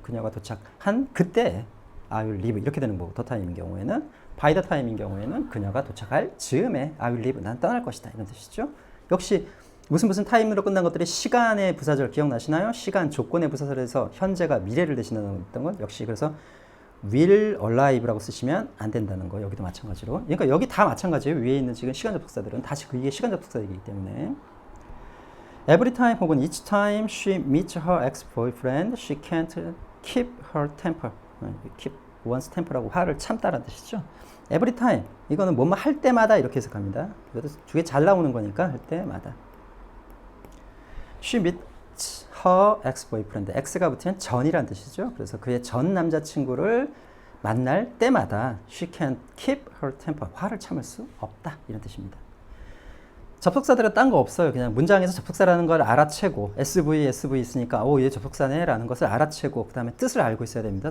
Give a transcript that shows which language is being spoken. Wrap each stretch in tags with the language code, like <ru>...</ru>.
<ko>그녀가 도착한 그때</ko> <en>I will leave</en> <ko>이렇게 되는 거고 the time인 경우에는 by the time인 경우에는 그녀가 도착할 즈음에 I will leave 난 떠날 것이다 이런 뜻이죠. 역시 무슨 time으로 끝난 것들이 시간의 부사절 기억나시나요? 시간 조건의 부사절에서 현재가 미래를 대신하는 건 역시 그래서 will arrive라고 쓰시면 안 된다는 거 여기도 마찬가지로. 그러니까 여기 다 마찬가지예요. 위에 있는 지금 시간 접속사들은 다시 이게 시간 접속사이기 때문에</ko> <en>Every time 혹은 each time she meets her ex-boyfriend, she can't keep her temper.</en> <ko>keep one's temper라고 화를 참다라는 뜻이죠. Every time 이거는 뭐뭐 할 때마다 이렇게 해석합니다. 이것도 두 개 잘 나오는 거니까 할 때마다.</ko> <en>She meets her ex-boyfriend.</en> <ko>x가 붙으면 전이란 뜻이죠. 그래서 그의 전 남자친구를 만날 때마다</ko> <en>she can't keep her temper.</en> <ko>화를 참을 수 없다 이런 뜻입니다. 접속사들은 딴 거 없어요. 그냥 문장에서 접속사라는 걸 알아채고 SV 있으니까 얘 접속사네 라는 것을 알아채고 그 다음에 뜻을 알고 있어야 됩니다.</ko>